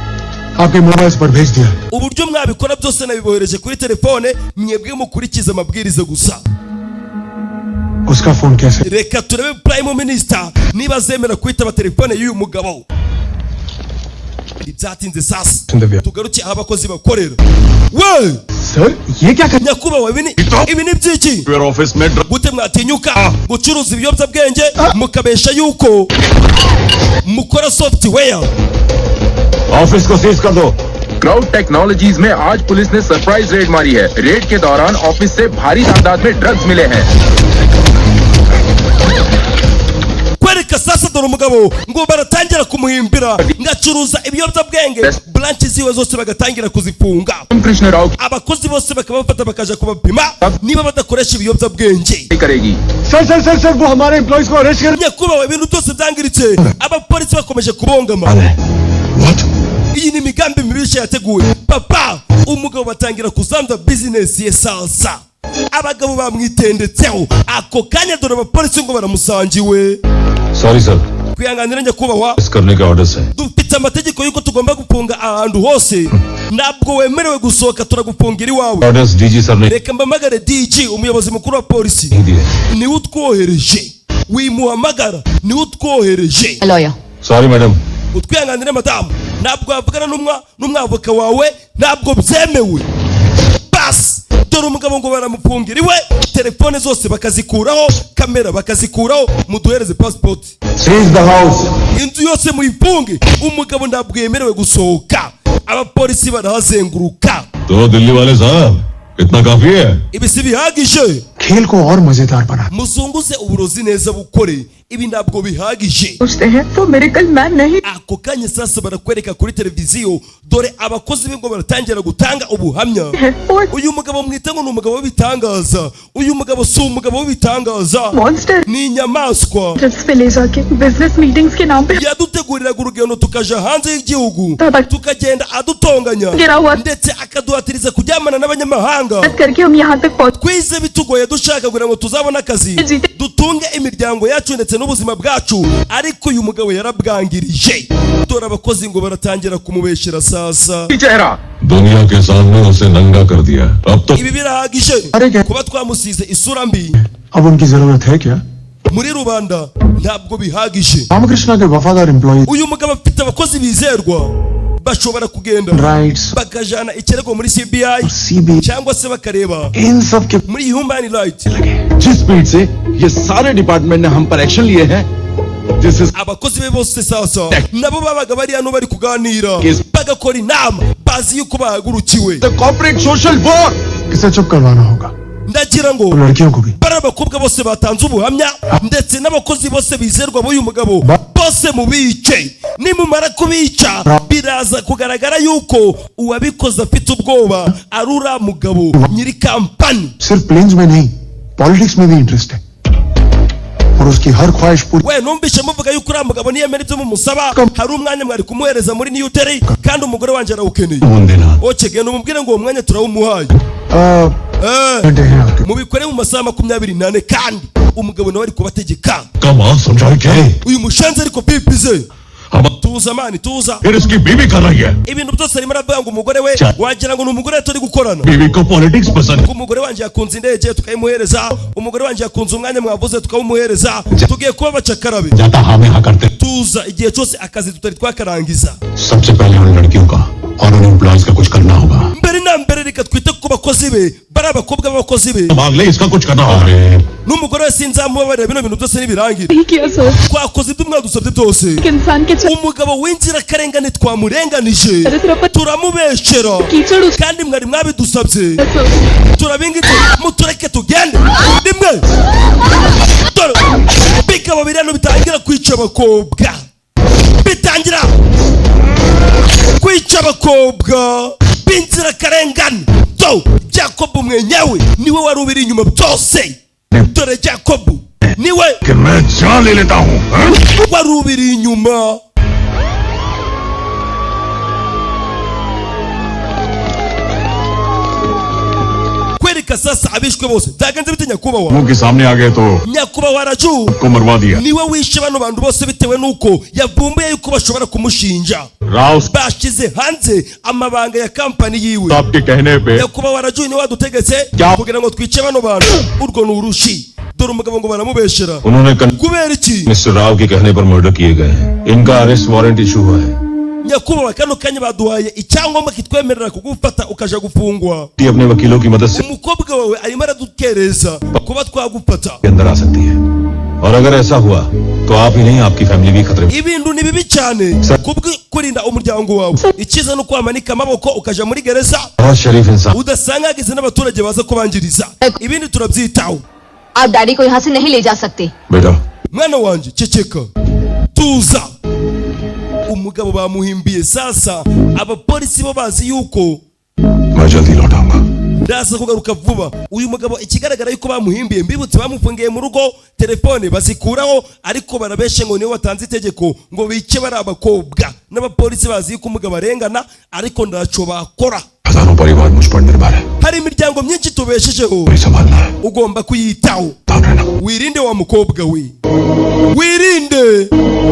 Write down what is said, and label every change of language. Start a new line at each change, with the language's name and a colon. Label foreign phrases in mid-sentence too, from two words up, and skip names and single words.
Kinyarwanda: uburyo mwabikora byose nabibohereje kuri telefone mwebwe mukurikiza amabwiriza gusa reka turebe
English: Prime Minister
Kinyarwanda: niba zemera kwitaba telefone y'uyu mugabo ibyatinze sasa tugaruke aho abakozi bakorera we
Hindi: सर ये क्या कर
Kinyarwanda: nyakubahwa ibi ni byiki
Hindi: ऑफिस में
Kinyarwanda: gute mwatinyuka gucuruza ibiyobyabwenge mukabesha yuko mukora software
Hindi: ऑफिस को सीज कर दो। क्राउड टेक्नोलॉजीज में आज पुलिस ने
English: surprise raid
Hindi: मारी है। रेड के दौरान ऑफिस से भारी तादाद में ड्रग्स मिले हैं।
Kinyarwanda: kwereka sasa dore umugabo ngo baratangira kumuhimbira ngacuruza ibiyobyabwenge branch ziwe zose bagatangira kuzifunga abakozi bose bakabafata bakaja kubapima niba badakoresha ibiyobyabwenge
Hindi: सर वो हमारे एम्प्लॉइज को अरेस्ट कर
Kinyarwanda: nyakubahwa ibintu byose byangiritse abapolisi bakomeje kubongama iyi ni imigambi mibisha yateguye papa umugabo batangira kuzamza business ye salsa abagabo bamwitendetseho ako kanya dore abapolisi ngo baramusangiwe
Hindi: सॉरी सर,
Kinyarwanda: kwihanganira nyakubahwa
Hindi: इस करने का ऑर्डर है।
Kinyarwanda: dufite amategeko yuko tugomba gufunga ahantu hose ntabwo wemerewe gusohoka turagufungira iwawe
Hindi: ऑर्डर्स डीजी सर ने
Kinyarwanda: reka mbamagare DG umuyobozi mukuru wa polisi niwe utwohereje wimuhamagara niwe utwohereje
Hindi: लॉयर सॉरी मैडम,
Kinyarwanda: utwihanganire madamu ntabwo wavugana n'umwavoka wawe ntabwo byemewe basi dore umugabo ngo baramufungira iwe telefone zose bakazikuraho kamera bakazikuraho muduhereze passport
English: seize the house
Kinyarwanda: inzu yose muyifunge umugabo ntabwo yemerewe gusohoka abapolisi barahazenguruka
Hindi: तो दिल्ली वाले साहब इतना काफी है।
Kinyarwanda: ibi si bihagije
Hindi: खेल को और मजेदार बना
Kinyarwanda: muzunguze uburozi neza bukore ibi ntabwo bihagije
Hindi: सोचते हैं वो मिरेकल मैन नहीं
Kinyarwanda: ako kanya sasa barakwereka kuri televiziyo dore abakozi be ngo baratangira gutanga ubuhamya uyu mugabo mwita ngo ni umugabo w'ibitangaza uyu mugabo si umugabo w'ibitangaza
Hindi: मॉन्स्टर
Kinyarwanda: ni inyamaswa
Hindi: ट्रिप्स पे ले जाके
English: business meetings
Hindi: के नाम पे
Kinyarwanda: yaduteguriraga urugendo tukaja hanze y'igihugu
Hindi: Baba.
Kinyarwanda: tukagenda adutonganya Gira wa- ndetse akaduhatiriza kuryamana n'abanyamahanga
Hindi: करके हम यहाँ तक पहुँच
Kinyarwanda: twize bitugoye dushaka kugira ngo tuzabone akazi dutunge imiryango yacu ndetse n'ubuzima bwacu ariko uyu mugabo yarabwangirije dore abakozi ngo baratangira kumubeshera sasa
Hindi: चेहरा दुनिया के सामने उसे नंगा कर दिया। अब तो
Kinyarwanda: ibi birahagije kuba twamusize isura mbi
Hindi: अब उनकी जरूरत है क्या
Kinyarwanda: muri rubanda ntabwo bihagije
Hindi: रामकृष्णा के वफादार एम्प्लॉय
Kinyarwanda: uyu mugabo afite abakozi bizerwa bashobora kugenda
Hindi: राइट्स
Kinyarwanda: bakajana ikirego muri CBI
Hindi: सीबी
Kinyarwanda: cyangwa se bakareba
Hindi: इन सब के
Kinyarwanda: muri
English: human rights
Hindi: जिस स्पीड से ये सारे डिपार्टमेंट ने हम पर एक्शन लिए हैं
Kinyarwanda: abakozi be bose sasa nabo babaga bari hano bari kuganira bagakora inama bazi yuko bahagurukiwe
English: corporate social war
Hindi: इसे चुप करवाना होगा
Kinyarwanda: ndagira ngo
Hindi: लड़कियों को भी
Kinyarwanda: bari abakobwa bose batanze ubuhamya ndetse n'abakozi bose bizerwa b'uyu mugabo bose mubice nimumara kubica biraza kugaragara yuko uwabikoze afite ubwoba ari uriya mugabo nyiri kampani
Hindi: सिर्फ प्लेन्स में नहीं पॉलिटिक्स में भी इंटरेस्ट है और उसकी हर ख्वाहिश पूरी
Kinyarwanda: we numvise muvuga yuko uriya mugabo niyemera ibyo mumusaba hari umwanya mwari kumuhereza muri New Delhi kandi umugore wanjye arawukeneye oke genda umubwire ngo uwo mwanya turawumuhaye mubikore mu masaha 24 kandi umugabo nawe ari kubategeka
Hindi: कमाल समझाए क्या है?
Kinyarwanda: uyu mushenzi ariko pipize tuza mani tuza
Hindi: फिर इसकी बीवी कर रही है।
Kinyarwanda: ibintu byose arimo aravuga ngo umugore we wagira ngo ni umugore turi gukorana
Hindi: बीवी को पॉलिटिक्स पसंद है।
Kinyarwanda: umugore wanjye yakunze indege tukayimuhereza umugore wanjye yakunze umwanya mwavuze tukawumuhereza tugiye kuba bacakarabe
Hindi: जाता हाँ में हाँ करते।
Kinyarwanda: tuza igihe cyose akazi tutari twakarangiza
Hindi: सबसे पहले उन लड़कियों का और उन एम्प्लॉयज का कुछ करना होगा।
Kinyarwanda: mbere na mbere reka twite ku bakozi be bari abakobwa b'abakozi be
Hindi: मांग ले, इसका कुछ करना होगा।
Kinyarwanda: n'umugore we sinzamubabarira bino bintu byose nibirangire
Hindi: नहीं किया सर
Kinyarwanda: twakoze ibyo mwadusabye byose
Hindi: एक इंसान के
Kinyarwanda: umugabo w'inzirakarengane twamurenganije turamubeshera
Hindi: कीचड़ उस
Kinyarwanda: kandi mwari mwabidusabye turabingite mutureke tugende rimwe dore bikaba biri hano bitangira kwica abakobwa bitangira kwica abakobwa b'inzirakarengane do Jacob mwenyewe niwe wari ubiri inyuma byose dore Jacob niwe
Hindi: कि मैं जान ले लेता हूँ।
Kinyarwanda: wari ubiri inyuma kwereka sasa abishwe bose byagenze bite nyakubahwa
Hindi: मुंह के सामने आ गए तो
Kinyarwanda: nyakubahwa raju
Hindi: को मरवा दिया।
Kinyarwanda: niwe wishe bano bantu bose bitewe nuko yavumbuye yuko bashobora kumushinja
Hindi: राव
Kinyarwanda: bashize hanze amabanga ya kampani yiwe
Hindi: साहब के कहने पे
Kinyarwanda: nyakubahwa raju niwe wadutegetse kugira ngo twice bano bantu urwo ni urushi dore umugabo ngo baramubeshera
Hindi: उन्होंने
Kinyarwanda: kubera iki
Hindi: मिस्टर राव के कहने पर मर्डर किए गए हैं। इनका
English: arrest warrant issue
Hindi: हुआ है।
Kinyarwanda: nyakubahwa kano kanya baduhaye icyangombwa kitwemerera kugufata ukaja gufungwa
Hindi: अपने वकीलों की मदद से
Kinyarwanda: umukobwa wawe arimo aradukereza kuba twagufata
Hindi: अंदर आ सकती है और अगर ऐसा हुआ तो आप ही नहीं आपकी फैमिली भी खतरे में
Kinyarwanda: ibintu ni bibi cyane kurinda umuryango wawe ikiza no kwamanika amaboko ukaja muri gereza
Hindi: बहुत शरीफ इंसान
Kinyarwanda: udasanga hagize n'abaturage baza kubangiriza ibindi turabyitaho
Hindi: आप डैडी को यहाँ से नहीं ले जा सकते बेटा
Kinyarwanda: mwana wanje ceceka tuza umugabo bamuhimbiye sasa abapolisi bo bazi yuko
Hindi: मैं जल्दी लौटाऊंगा
Kinyarwanda: ndaza kugaruka vuba uyu mugabo ikigaragara yuko bamuhimbiye mbibutse bamufungiye mu rugo telefone bazikuraho ariko barabeshe ngo niwe watanze itegeko ngo bice bari abakobwa n'abapolisi bazi yuko umugabo arengana ariko ndaco bakora
Hindi: हजारों परिवार मुझ पर निर्भर है
Kinyarwanda: hari imiryango myinshi tubeshejeho
Hindi: वही संभालना है
Kinyarwanda: ugomba kuyitaho wirinde wa mukobwa we wirinde